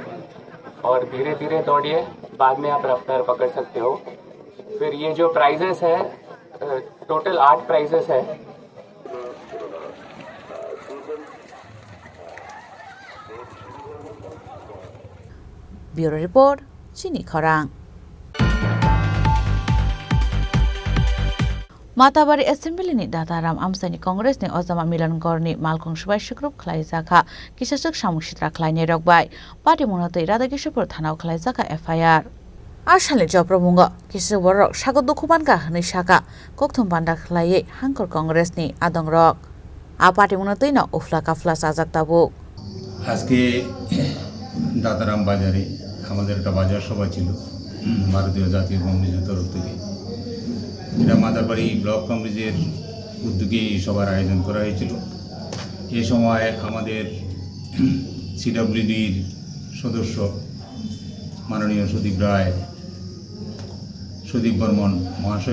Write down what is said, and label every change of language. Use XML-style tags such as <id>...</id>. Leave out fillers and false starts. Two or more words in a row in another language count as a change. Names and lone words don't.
<hi>और धीरे धीरे दौड़िए, बाद में आप रफ्तार पकड़ सकते हो। फिर ये जो प्राइजेस है, टोटल 8 प्राइजेस है।</hi> <en>bureau report, चिनी खरांग।</en> <trp>माताबारी एसेम्बलीनि दाताराम आमसानि कांग्रेसनि अजामा मिलनगरनि मालखं सुबाय सुग्रुप खलायजाखा किसासक सामुसित्रा खलायनाय रगबाय पार्टी मुनतै राधाकिशोरपुर थानाव खलायजाखा एफआईआर आसालनि जब्रमुंग किसु बरक सागो दुखुबानका हनै साका कक्थुम बान्दा खलायै हांकर कांग्रेसनि आदंरक आ पार्टी मुनतै न उफला काफला साजाक ताबु</trp> <bn>আজকে দাতারাম বাজারে আমাদের একটা বাজার সভা ছিল ভারতীয় জাতীয় কংগ্রেসের তরফ থেকে। এটা মাদারবাড়ি ব্লক কংগ্রেসের উদ্যোগে সভার আয়োজন করা হয়েছিল। এ সময় আমাদের সিডব্লিউডির সদস্য মাননীয় সুদীপ রায়, সুদীপ বর্মন মহাশয়</bn>